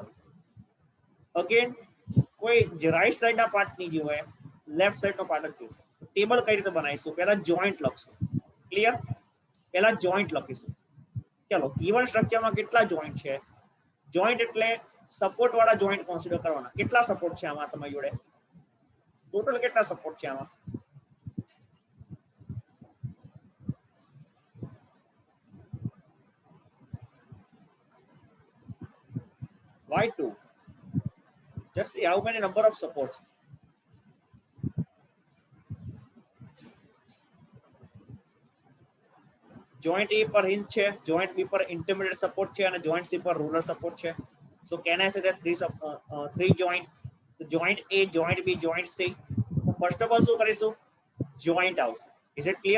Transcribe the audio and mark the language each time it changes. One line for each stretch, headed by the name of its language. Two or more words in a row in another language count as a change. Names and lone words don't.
Gujarati: અગેન કોઈ
English: right side
Gujarati: ના પાર્ટ ની જોઈએ,
English: left side
Gujarati: નો પાર્ટ જ જોઈશે. ટેબલ કઈ રીતે બનાવીશું? પહેલા જોઈન્ટ લખશું. ક્લિયર? પહેલા જોઈન્ટ લખીશું. ચલો
English: given structure
Gujarati: કેટલા જોઈન્ટ છે? જોઈન્ટ એટલે સપોર્ટ વાળા
English: joint consider
Gujarati: કરવાના. કેટલા સપોર્ટ છે આમાં તમારી જોડે? ટોટલ કેટલા સપોર્ટ છે આમાં?
English: Why two? Just see how many number of supports.
Gujarati: Joint A પર hinge છે, joint B પર
English: intermediate support
Gujarati: છે અને joint C પર
English: ruler support
Gujarati: છે.
English: So can I say that three joint? So joint A, joint B, joint C. First of all
Gujarati: શું કરીશું? Joint આવશે.
English: Is it clear?